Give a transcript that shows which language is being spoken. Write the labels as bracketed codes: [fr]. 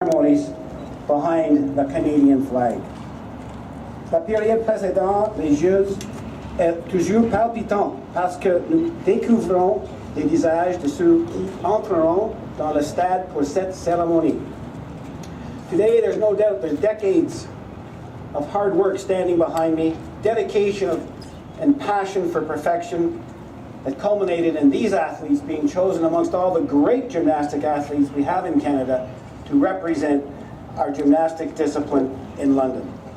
[en] voice behind the Canadian flag. [fr] La période précédente des Jeux est toujours palpitante parce que nous découvrons les visages de ceux qui entreront dans le stade pour cette cérémonie. [en] Today, there's no doubt there's decades of hard work standing behind me, dedication and passion for perfection that culminated in these athletes being chosen amongst all the great gymnastic athletes we have in Canada to represent our gymnastic discipline in London.